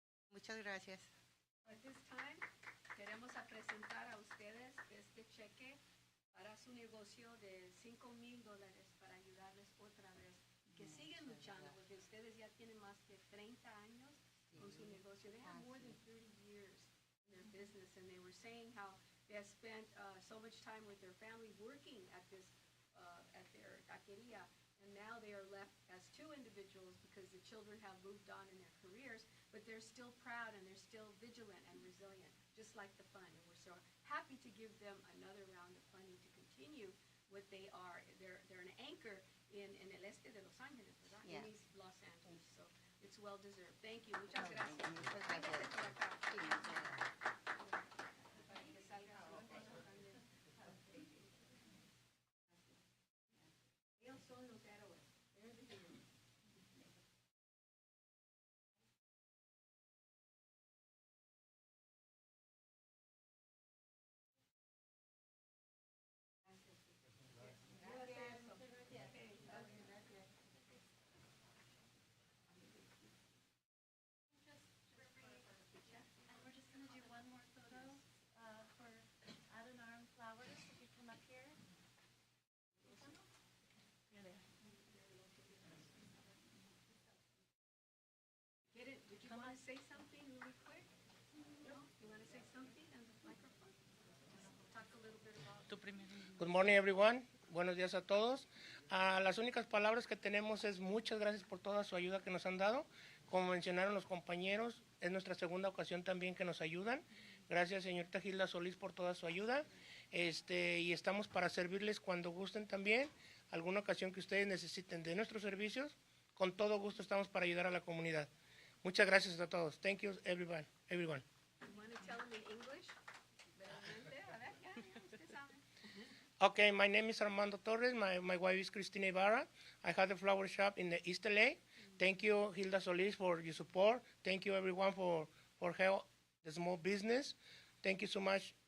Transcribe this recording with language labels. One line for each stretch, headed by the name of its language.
Spanish: Muchas gracias.
English: At this time,
Spanish: queremos a presentar a ustedes este cheque para su negocio de $5,000 para ayudarles otra vez. Que siguen luchando porque ustedes ya tienen más de 30 años con su negocio.
English: They have more than 30 years in their business, and they were saying how they have spent so much time with their family working at this at their taqueria, and now they are left as two individuals because the children have moved on in their careers, but they're still proud and they're still vigilant and resilient, just like the fund. And we're so happy to give them another round of funding to continue what they are. They're an anchor in
Spanish: el este de Los Ángeles, ¿verdad?
English: Yeah. In East Los Angeles, so it's well deserved. Thank you.
Spanish: Muchas gracias. Muchas gracias. Véngase por acá. Sí, para que salga su esposo también. Ellos son los héroes.
English: They're the heroes. And we're just going to do one more photo for Adonarm Flowers. If you come up here. You're there. Did you want to say something really quick? No? You want to say something on the microphone? Just talk a little bit about. Good morning, everyone.
Spanish: Buenos días a todos. Las únicas palabras que tenemos es muchas gracias por toda su ayuda que nos han dado. Como mencionaron los compañeros, es nuestra segunda ocasión también que nos ayudan. Gracias, señorita Hilda Solis, por toda su ayuda. Y estamos para servirles cuando gusten también. Alguna ocasión que ustedes necesiten de nuestros servicios, con todo gusto estamos para ayudar a la comunidad. Muchas gracias a todos.
English: Thank you, everyone. You want to tell them in English?
Spanish: Brevemente, a ver, ya, usted sabe.
English: Okay, my name is Armando Torres. My wife is Cristina Ibarra. I have a flower shop in the East LA. Thank you, Hilda Solis, for your support. Thank you, everyone, for help the small business. Thank you so much.